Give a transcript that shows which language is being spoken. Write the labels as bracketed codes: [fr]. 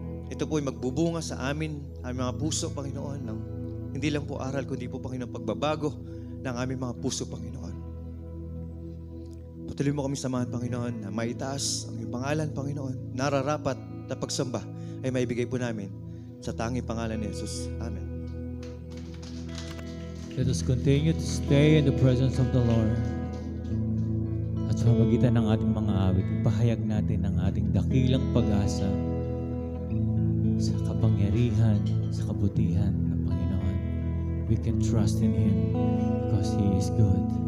[tl] Ito po ay magbubunga sa aming mga puso, Panginoon, ng hindi lang po aral, kundi po, Panginoon, pagbabago ng aming mga puso, Panginoon. Patuloy mo kami samahan, Panginoon, na maitaas ang iyong pangalan, Panginoon. Nararapat na pagsamba ay maibigay po namin sa tanging pangalan ni Jesus. Amen. [en] Let us continue to stay in the presence of the Lord. [tl] At sa pamagitan ng ating mga awit, ipahayag natin ang ating dakilang pag-asa sa kapangyarihan, sa kabutihan ng Panginoon. [en] We can trust in Him because He is good.